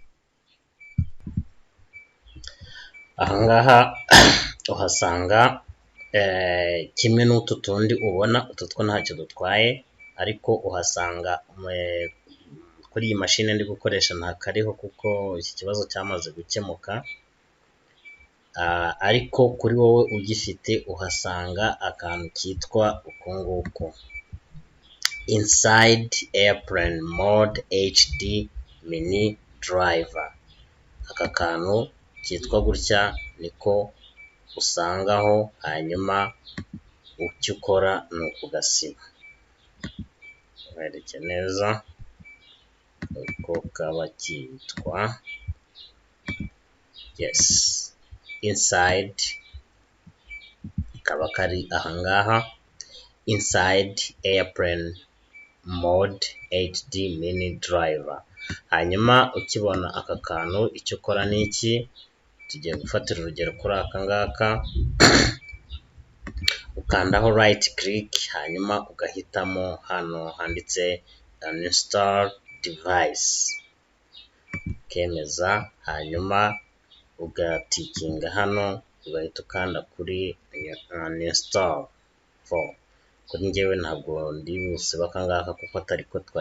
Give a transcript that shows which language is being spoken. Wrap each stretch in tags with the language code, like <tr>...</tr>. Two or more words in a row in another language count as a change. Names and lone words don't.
<rw>Ahangaha uhasanga kimwe n'utu tundi ubona, utu two ntacyo dutwaye, ariko uhasanga kuri iyi mashine ndi gukoresha nta kariho kuko iki kibazo cyamaze gukemuka, ariko kuri wowe ugifite uhasanga akantu kitwa uku nguku,</rw> <en>inside airplane mode HD mini driver.</en> <rw>Aka kantu cyitwa gutya niko usangaho, hanyuma icyo ukora ni ukugasiba. Mwereke neza uko kaba kitwa. Yes, inside kaba kari ahangaha,</rw> <en>inside airplane mode 8D mini driver.</en> <rw>Hanyuma ukibona aka kantu icyo ukora ni iki, tugiye gufatira urugero kuri aka ngaka, ukandaho</rw> <en>right click,</en> <rw>hanyuma ugahitamo hano handitse</rw> <en>uninstall device,</en> <rw>ukemeza, hanyuma ugatikinga hano, ugahita ukanda kuri</rw> <en>uninstall for.</en> <rw>Kuri njyewe ntabwo ndi busiba aka ngaka kuko atari ko twari</rw>